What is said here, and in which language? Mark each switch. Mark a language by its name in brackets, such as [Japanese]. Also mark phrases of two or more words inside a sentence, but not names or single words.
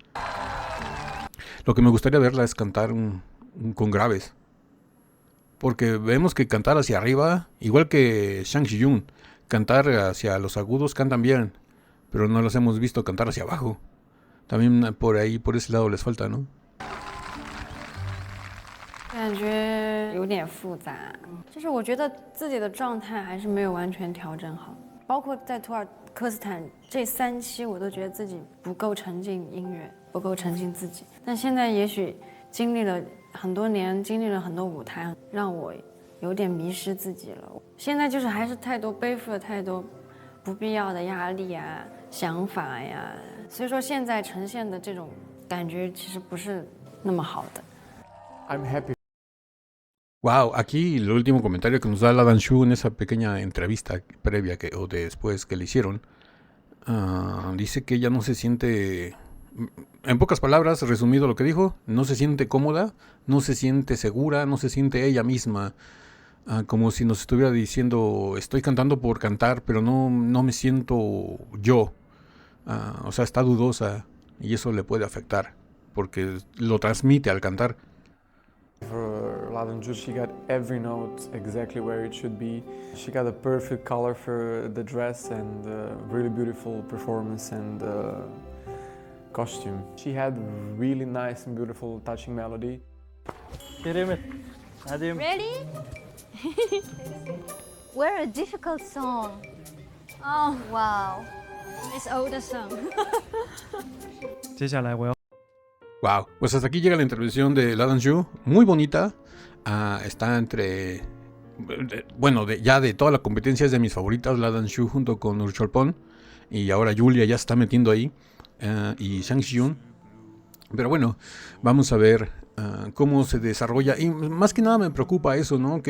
[Spanish] Lo que me gustaría verla es cantar con graves. Porque vemos que cantar hacia arriba, igual que Shang Xiyun, cantar hacia los agudos cantan bien, pero no los hemos visto cantar hacia abajo. También por ahí, por ese lado les falta, ¿no? [Chinese] 感觉有点复杂，就是我觉得自己的状态还是没有完全调整好，包括在土耳其斯坦这3期，我都觉得自己不够沉浸音乐，不够沉浸自己。但现在也许经历了很多年，经历了很多舞台，让我有点迷失自己了。现在就是还是背负了太多不必要的压力啊、想法呀，所以说现在呈现的这种感觉其实不是那么好的。 [English] I'm happy. [Spanish] Wow, aquí el último comentario que nos da la Danshu en esa pequeña entrevista previa o después que le hicieron, dice que ella no se siente, en pocas palabras, resumido lo que dijo, no se siente cómoda, no se siente segura, no se siente ella misma, como si nos estuviera diciendo, estoy cantando por cantar, pero no me siento yo. O sea, está dudosa y eso le puede afectar, porque lo transmite al cantar. [English] For La Danshu, she got every note exactly where it should be. She got a perfect color for the dress and really beautiful performance and costume. She had really nice and beautiful touching melody. Ready? We're a difficult song. Oh, Wow. it's older song. [Chinese] 接下来我要 [Spanish] Wow, pues hasta aquí llega la intervención de La Danshu, muy bonita, está entre, bueno, ya de toda la competencia es de mis favoritas, La Danshu junto con Urcholpon, y ahora Julia ya se está metiendo ahí, y Shang Xiyun, pero bueno, vamos a ver cómo se desarrolla, y más que nada me preocupa eso, ¿no?